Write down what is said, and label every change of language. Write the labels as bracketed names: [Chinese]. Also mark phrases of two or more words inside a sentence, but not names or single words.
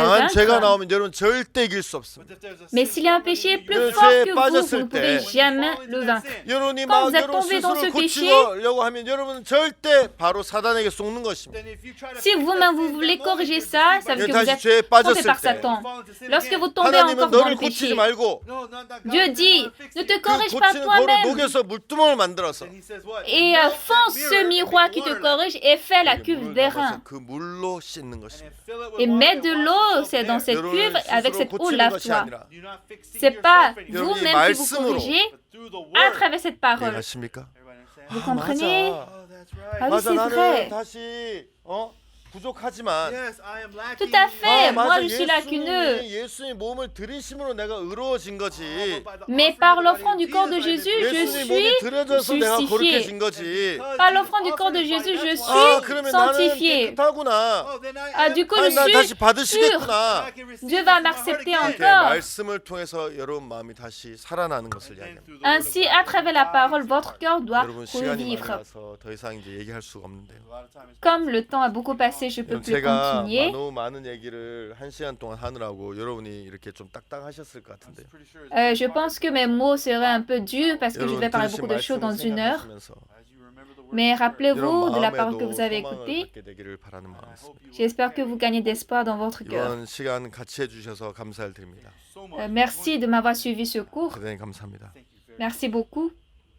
[Korean] 강한 죄가 [French] vaincre. [Korean] 나오면 여러분 절대 이길 수 없습니다. [French] Mais s'il y a un péché plus [Korean] 여러분, [French] fort [Korean] 죄에 [French] que vous, [Korean] 빠졌을 [French] vous ne pouvez [Korean] 때 [French] jamais le vaincre. [Korean] 여러분이 [French] Quand [Korean] 막 [French] vous êtes [Korean] 여러분 [French] tombé dans [Korean] 스스로 [French] ce péché, [Korean] 고치려고 하면 여러분은 절대 바로 사단에게 속는 것입니다. [French] Si vous-même vous voulez corriger ça, ça veut dire que vous [Korean] 다시 [French] êtes [Korean] 죄에 [French] trompé [Korean] 빠졌을 [French] par [Korean] 때 [French] Satan. Lorsque vous tombez encore [Korean] 하나님은 [French] dans [Korean] 너를 [French] le péché, [Korean] 고치지 말고 [French] Dieu dit, ne te [Korean] 그 [French] corrige pas [Korean] 고치는 거울을 [French] toi-même [Korean] 녹여서 물두멍을 만들어서 [French] et fonce ce miroir qui te corrige et fais la cuve [Korean] 물을 [French] d'airain. [Korean] 담아서 그 물로 씻는 것입니다. [French] Et mets de l'eau, c'est dans cette cuve, [Korean] 여러분을 [French] avec [Korean] 스스로 [French] cette eau, [Korean] 고치는 것이 [French] lave-toi. [Korean] 아니라 [French] C'est pas [Korean] 여러분이 [French] vous-même qui vous [Korean] 말씀으로 [French] corrigez à travers cette parole. [Korean] 이해하십니까? [French] Vous comprenez? [Korean] 맞아. [French] Ah oui, [Korean] 맞아 [French] c'est [Korean] 나는 [French] vrai. [Korean] 다시 부족하지만 [French] Tout à fait, moi [Korean] 맞아. [French] je suis lacuneux. [Korean] 예수님이 몸을 들이심으로 내가 의로워진 거지. [French] Mais par l'offrande du corps de Jésus, je [Korean] 예수님이 몸이 [French] suis [Korean] 들여져서 내가 [French] justifié. [Korean] 거룩해진 거지. [French] Par l'offrande du corps de Jésus, je [Korean] 아 [French] suis [Korean] 그러면 나는 [French] sanctifié. [Korean] 깨끗하구나. [French] Ah, du coup, [Korean] 난 [French] je [Korean] 다시 [French] suis pur. [Korean] 받으시겠구나. [French] Dieu va m'accepter [Korean] 이렇게 [French] encore. [Korean] 말씀을 통해서 여러분 마음이 다시 살아나는 것을 이야기합니다. [French] Ainsi, à travers la parole, votre cœur doit [Korean] 여러분 시간이 많이 [French] revivre. [Korean] 가서 더 이상 이제 얘기할 수가 없는데요. [French] Comme le temps a beaucoup passé, je peux [Korean] 여러분 [French] plus [Korean] 제가 [French] continuer. [Korean] 너무 많은 얘기를 1시간 동안 하느라고 여러분이 이렇게 좀 딱딱하셨을 것 같은데요. [French] Je pense que mes mots seraient un peu durs parce que je [Korean] 여러분 [French] vais parler [Korean] 들으신 [French] beaucoup de choses dans [Korean] 말씀을 [French] une heure. [Korean] 생각하시면서 [French] Mais rappelez-vous de la [Korean] 여러분 [French] parole que [Korean] 마음에도 [French] vous avez [Korean] 소망을 [French] écoutée. [Korean] 갖게 되기를 바라는 마음이었습니다. [French] J'espère que vous gagnez d'espoir dans votre cœur. [Korean] 이번 시간 같이 해주셔서 감사를 드립니다. [French] Merci de m'avoir suivi ce cours. [Korean] 대단히 감사합니다. [French] Merci beaucoup.